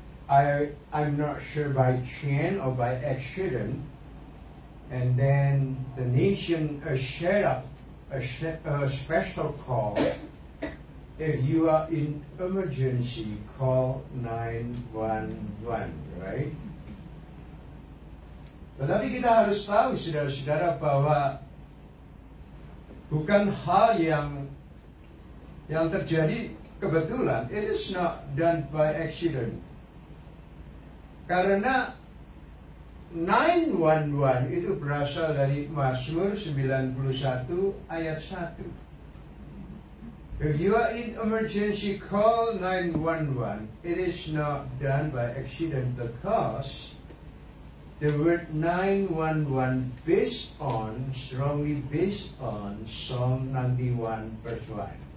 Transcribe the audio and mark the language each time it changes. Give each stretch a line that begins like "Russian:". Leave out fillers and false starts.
English: I'm not sure by chance or by accident, and then the nation set up a special call. If you are in emergency, call 911, right?
Indonesian: Tetapi kita harus tahu, saudara-saudara, bahwa bukan hal yang terjadi kebetulan.
English: It is not done by accident.
Indonesian: Karena 911 itu berasal dari Mazmur 91 ayat 1.
English: If you are in emergency, call 911. It is not done by accident because the word 911 strongly based on Psalm 91 verse 1.